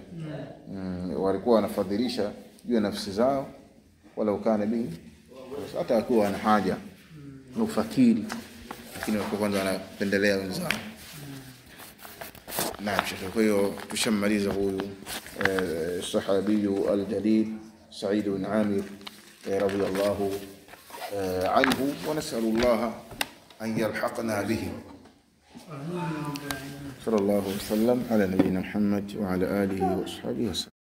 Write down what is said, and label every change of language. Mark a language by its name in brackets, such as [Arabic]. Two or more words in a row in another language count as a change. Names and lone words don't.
[Swahili] Walikuwa wanafadhilisha juu ya nafsi zao, [Arabic] ولو كان بهم, [Swahili] hata wakiwa wana haja na ufakiri, lakini walikuwa kwanza wanapendelea wenzao. Naam shehe, kwa hiyo tushammaliza huyu [Arabic] الصحابي الجليل [Swahili] Sa'id ibn Amir [Arabic] رضي الله عنه، ونسأل الله أن يلحقنا به. صلى الله وسلم على نبينا محمد وعلى آله وصحبه وسلم.